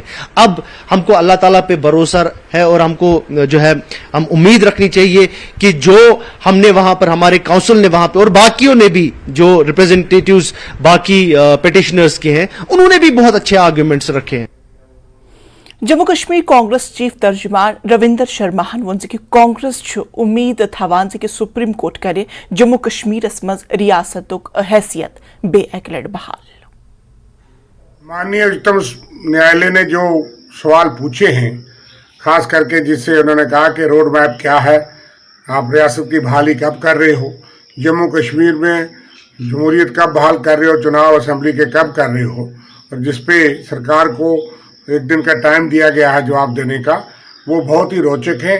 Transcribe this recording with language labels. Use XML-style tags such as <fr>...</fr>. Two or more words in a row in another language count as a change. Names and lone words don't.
<hi>अब हमको अल्लाह ताला पे भरोसा है और हमको जो है हम उम्मीद रखनी चाहिए कि जो हमने वहां पर, हमारे काउंसिल ने वहां पर और बाकियों ने भी, जो रिप्रेजेंटेटिव्स बाकी पिटिशनर्स के हैं, उन्होंने भी बहुत अच्छे आर्ग्यूमेंट्स रखे हैं।</hi> <ks>जम्मू कश्मीर कांग्रेस चीफ तर्जुमान रविंदर शर्मा वोन कि कांग्रेस उम्मीद थवान कि सुप्रीम कोर्ट करे जम्मू कश्मीरस मज रियासतुक हैसियत बे एक लड़ बहाल।</ks> <hi>माननीय उच्चतम न्यायालय ने जो सवाल पूछे हैं, खास करके जिससे उन्होंने कहा कि</hi> <en>road map</en> <hi>क्या है, आप रियासत की बहाली कब कर रहे हो, जम्मू कश्मीर में जमहूरियत कब बहाल कर रहे हो, चुनाव असेंबली के कब कर रहे हो, और जिसपे सरकार को एक दिन का टाइम दिया गया है जवाब देने का, वो बहुत ही रोचक है।</hi>